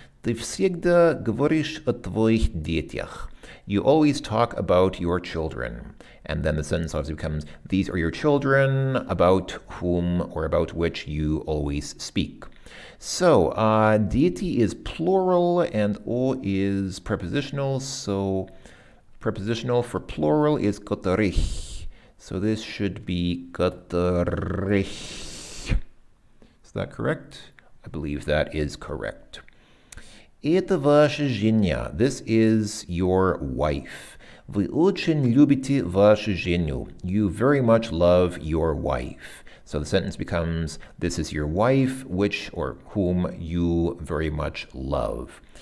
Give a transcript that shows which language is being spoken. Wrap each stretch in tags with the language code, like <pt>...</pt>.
<ru>Ты всегда говоришь о твоих детях.</ru> <en>You always talk about your children. And then the sentence obviously becomes, these are your children, about whom or about which you always speak. So, дети is plural and o is prepositional. So, prepositional for plural is которых. So this should be которых. Is that correct? I believe that is correct.</en> <ru>Это ваша жена.</ru> <en>This is your wife.</en> <ru>Вы очень любите вашу жену.</ru> <en>You very much love your wife. So the sentence becomes, this is your wife, which or whom you very much love.</en>